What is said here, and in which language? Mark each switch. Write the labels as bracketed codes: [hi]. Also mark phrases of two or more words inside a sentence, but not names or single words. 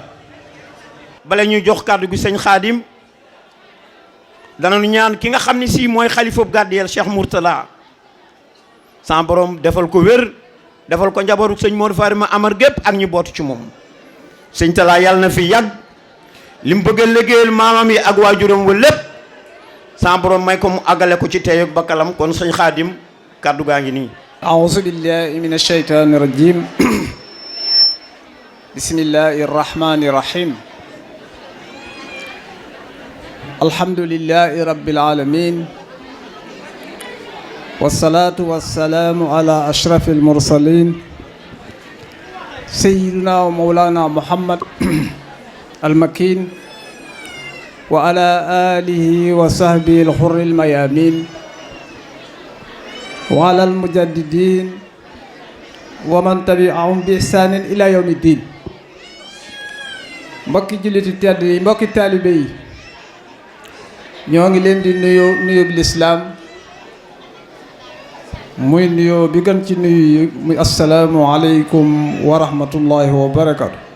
[wo] bala ñuy jox kàddu gi sëñ Xaadim danañu ñaan ki nga xam ni si mooy xalifab gàddiyel Cheikh Mourtala sa borom defal ko wér defal ko njabootu sëñ Modou Farima Amar gépp ak ñu bootu ci moom. sëñ Talla yàlla na fi yàgg li mu bëgg a liggéeyal maamam yi ak waajuram wa lépp sa borom may ko mu àggale ko ci tey ak bakkalam kon sëñ Xaadim kàddu gaa ngi nii. [ar] أعوذ بالله من الشيطان الرجيم. بسم الله الرحمن الرحيم. الحمد لله رب العالمين والصلاة والسلام على أشرف المرسلين سيدنا ومولانا محمد المكين وعلى آله وصحبه الحر الميامين وعلى المجددين ومن تبعهم بإحسان إلى يوم الدين. [wo] mbokki jullit tedd yi mbokki taalibe yi ñoo ngi leen di nuyu bi lislaam muy nuyoo bi gën ci nuyu yi muy [ar] السلام عليكم ورحمة الله وبركاته.